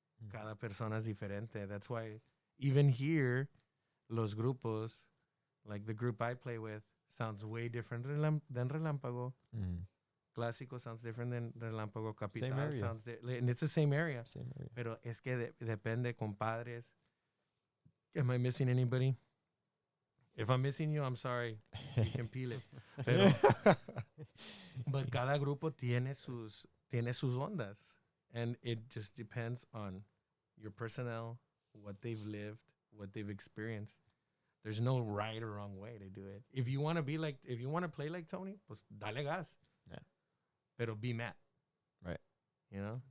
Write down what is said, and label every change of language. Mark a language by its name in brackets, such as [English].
[Spanish] Cada persona es diferente. [English] That's why even here, [Spanish] los grupos, [English] like the group I play with, sounds way different than Relámpago. Clásico sounds different than Relámpago. Capital sounds and it's the same area. [Spanish] Pero es que depende, compadres. [English] Am I missing anybody? If I'm missing you, I'm sorry. You can peel it. Pero, but [Spanish] cada grupo tiene sus ondas. [English] And it just depends on your personnel, what they've lived, what they've experienced. There's no right or wrong way to do it. If you want to play like Tony, [Spanish] pues dale gas. [English] Yeah. Pero be Matt. Right. Yeah.